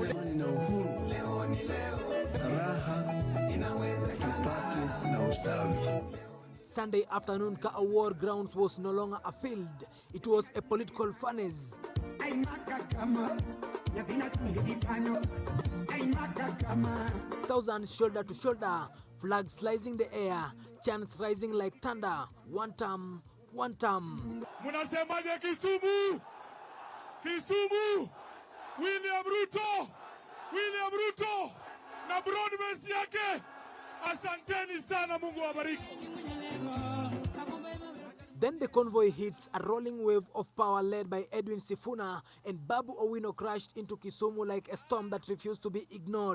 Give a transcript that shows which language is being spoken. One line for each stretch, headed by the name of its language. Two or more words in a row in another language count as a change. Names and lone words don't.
English: Sunday afternoon, Ka War Grounds was no longer a field, it was a political furnace. Thousands shoulder to shoulder, flags slicing the air, chants rising like thunder. One term, one term.
Swahili: Munasemaje Kisumu? Kisumu! William Ruto! William Ruto! Na broadbase yake! Asanteni sana, Mungu wabariki.
English: Then the convoy hits a rolling wave of power led by Edwin Sifuna, and Babu Owino crashed into Kisumu like a storm that refused to be ignored.